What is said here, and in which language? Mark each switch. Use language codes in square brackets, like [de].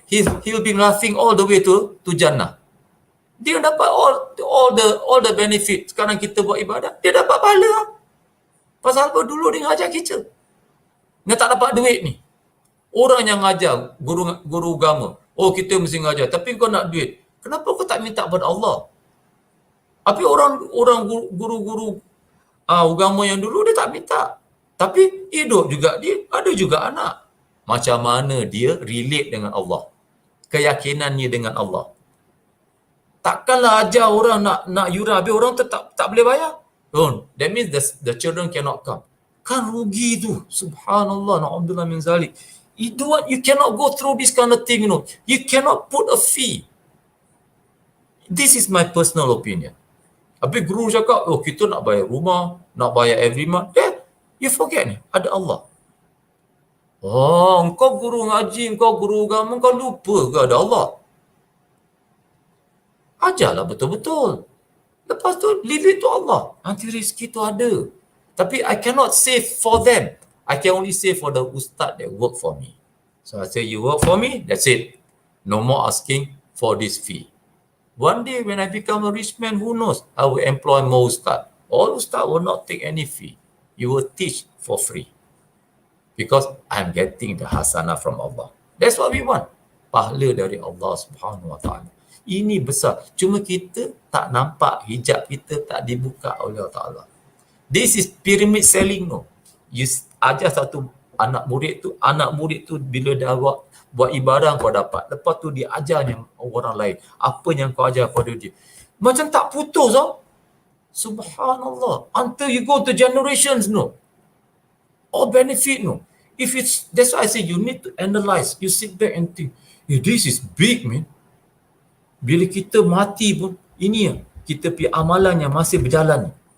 [en] He'll be laughing all the way to Jannah. [ms] Dia dapat [en] all the benefit. [ms] Sekarang kita buat ibadat, dia dapat pahala. Pasal apa? Dulu dia ngajar kita. Dia tak dapat duit ni. Orang yang ngajar, guru agama, oh kita mesti ngajar, tapi kau nak duit. Kenapa kau tak minta pada Allah? Tapi orang guru-guru agama yang dulu dia tak minta. Tapi hidup juga dia, ada juga anak. Macam mana dia relate dengan Allah? Keyakinannya dengan Allah. Takkanlah ajar orang nak yura, habis orang tak boleh bayar. [en] That means the children cannot come. [ms] Kan rugi tu. [en] Subhanallah, [ar] na'udzubillah min zalik. [en] You cannot go through this kind of thing, You cannot put a fee. This is my personal opinion. [ms] Habis guru cakap, kita nak bayar rumah, nak bayar [en] every month. You forget [ms] ni, ada Allah. Engkau guru ngaji, engkau guru agama, engkau lupa ke ada Allah? Ajarlah betul-betul. Lepas tu, [en] leave it to Allah. [ms] Nanti rezeki tu ada. [en] Tapi I cannot save for them. I can only save for the ustaz that work for me. So I say, you work for me, that's it. No more asking for this fee. One day when I become a rich man, who knows? I will employ more ustaz. All ustaz will not take any fee. You will teach for free. Because I'm getting the hasanah from Allah. That's what we want. [ms] Pahala dari Allah Subhanahu Wa Taala. Ini besar. Cuma kita tak nampak, hijab kita tak dibuka oleh Allah Ta'ala. [en] This is pyramid selling, no. [ms] You ajar satu anak murid tu bila dah buat ibadah kau dapat. Lepas tu dia ajar yang orang lain. Apa yang kau ajar pada dia. Macam tak putus, Subhanallah. [en] Until you go to generations, no. All benefit, no. That's why I say you need to analyze. You sit back and think, this is big, man. [ms] Bila kita mati pun, ini kita punya amalan yang masih berjalan.